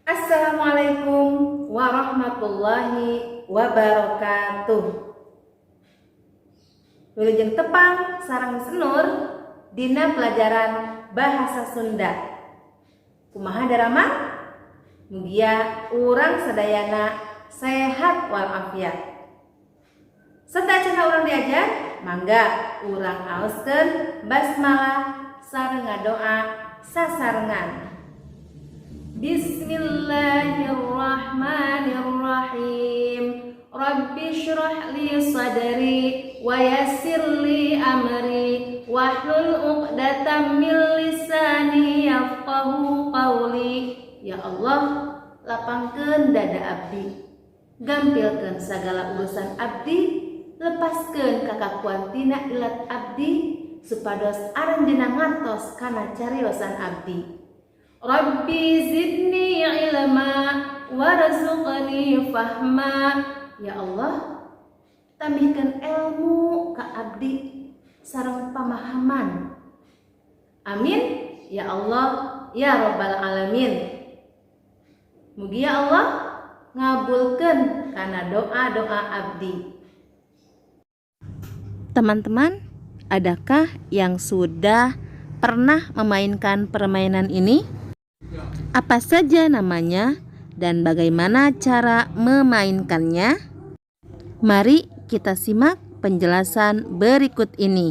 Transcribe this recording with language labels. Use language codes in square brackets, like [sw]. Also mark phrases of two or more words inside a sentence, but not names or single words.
[ar] السلام عليكم ورحمة الله وبركاته. [su] Wilujeng tepang sareng senur dina pelajaran bahasa Sunda. Kumaha darama? Mugia urang sadayana sehat walafiat. Sadaya urang diajar, mangga urang aoskeun basmalah sareng ngadoa sasarengan. [ar] بسم الله الرحمن الرحيم. رب اشرح لي صدري ويسر لي أمري واحلل عقدة من لساني يفقهوا قولي. [su] Ya Allah, lapangkeun dada abdi, gampilkeun sagala urusan abdi, lepaskeun kakakuan tina ilat abdi, supados aranjeunna ngantos kana cariosan abdi. [ar] رب زدني علما وارزقني فهما. [su] Ya Allah, tambihkeun ilmu ka abdi sareng pamahaman. [ar] آمين يا الله يا رب العالمين. [su] Mugi ya Allah ngabulkeun kana doa-doa abdi. [id] Teman-teman, adakah yang sudah pernah memainkan permainan ini? Apa saja namanya dan bagaimana cara memainkannya? Mari kita simak penjelasan berikut ini.